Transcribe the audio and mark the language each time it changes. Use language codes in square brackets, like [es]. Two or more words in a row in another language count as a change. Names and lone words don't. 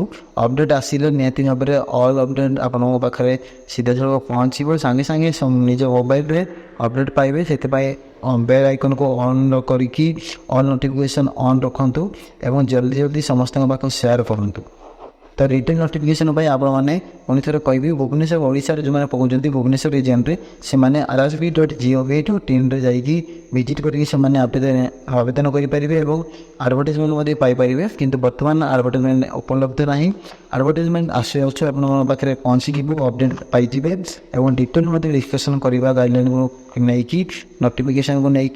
[or] ଅପଡ଼େଟ୍ ଆସିଲେ ନିହାତି ଭାବରେ [en] all update [or] ଆପଣଙ୍କ ପାଖରେ ସିଧାସଳଖ ପହଞ୍ଚିବ, ସାଙ୍ଗେ ସାଙ୍ଗେ ନିଜ ମୋବାଇଲରେ ଅପଡ଼େଟ୍ ପାଇବେ। ସେଥିପାଇଁ [en] bell iconku [or] ଅନ୍ କରିକି [en] all notification on [or] ରଖନ୍ତୁ ଏବଂ ଜଲ୍ଦି ଜଲ୍ଦି ସମସ୍ତଙ୍କ ପାଖକୁ ସେୟାର କରନ୍ତୁ। ତ [en] return notification [or] ପାଇଁ ଆପଣମାନେ ପୁଣି ଥରେ କହିବି, ଭୁବନେଶ୍ୱର ଓଡ଼ିଶାରେ ଯେଉଁମାନେ ପକାଉଛନ୍ତି ଭୁବନେଶ୍ୱର ରିଜିୟନ୍ରେ ସେମାନେ rrb.gov.inରେ ଯାଇକି ଭିଜିଟ୍ କରିକି ସେମାନେ ଆବେଦନ କରିପାରିବେ ଏବଂ ଆଡ଼ଭର୍ଟାଇଜମେଣ୍ଟ ମଧ୍ୟ ପାଇପାରିବେ। କିନ୍ତୁ ବର୍ତ୍ତମାନ ଆଡ଼ଭର୍ଟାଇଜମେଣ୍ଟ ଉପଲବ୍ଧ ନାହିଁ। ଆଡ଼ଭର୍ଟାଇଜମେଣ୍ଟ ଆସୁଛି ଆପଣଙ୍କ ପାଖରେ ପହଞ୍ଚିଯିବ, ଅପଡ଼େଟ୍ ପାଇଯିବେ ଏବଂ ଡିଟେଲ୍ ମଧ୍ୟ ଡିସ୍କସନ୍ କରିବା ଗାଇଡ଼ଲାଇନ୍କୁ ନେଇକି, ନୋଟିଫିକେସନ୍କୁ ନେଇକି।